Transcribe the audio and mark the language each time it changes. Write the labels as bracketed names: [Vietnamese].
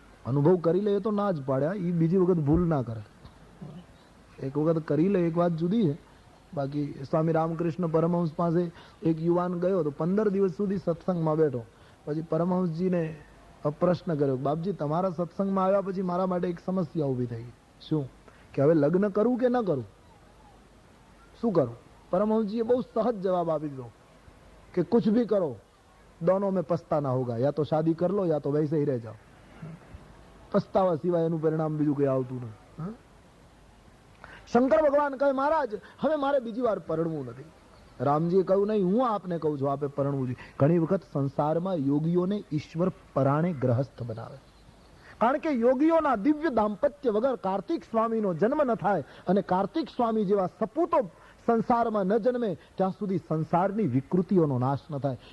[Gujarati] અનુભવ કરી લે તો ના જ પાડ્યા, એ બીજી વખત ભૂલ ના કરે. એક વખત કરી લે એક વાત જુદી છે. બાકી સ્વામી રામકૃષ્ણ પરમહંસ પાસે એક યુવાન ગયો તો 15 દિવસ સુધી સત્સંગમાં બેઠો. પછી પરમહંસજીને પ્રશ્ન કર્યો, બાપજી તમારા સત્સંગમાં આવ્યા પછી મારા માટે એક સમસ્યા ઊભી થઈ ગઈ. શું? કે હવે લગ્ન કરું કે ન કરું, શું કરું? પરમહંસજીએ બહુ સહજ જવાબ આપી દીધો કે [Hindi] કુછ ભી કરો, दोनों में पछताना होगा, या तो शादी कर लो या तो वैसे ही रह जाओ. [Gujarati] પસ્તાવા સિવાય એનું પરિણામ બીજું કઈ આવતું નથી. શંકર ભગવાન કહે મહારાજ હવે મારે બીજી વાર પરણવું નથી. રામજીએ કહ્યું નહીં, હું આપને કહું છું આપે પરણવું જોઈએ. ઘણી વખત સંસારમાં યોગીઓને ઈશ્વર પરાણે ગ્રહસ્થ બનાવે, કારણ કે યોગીઓના દિવ્ય દાંપત્ય વગર કાર્તિક સ્વામીનો જન્મ ન થાય અને કાર્તિક સ્વામી જેવા સપૂતો સંસારમાં ન જન્મે ત્યાં સુધી સંસારની વિકૃતિઓનો નાશ ન થાય.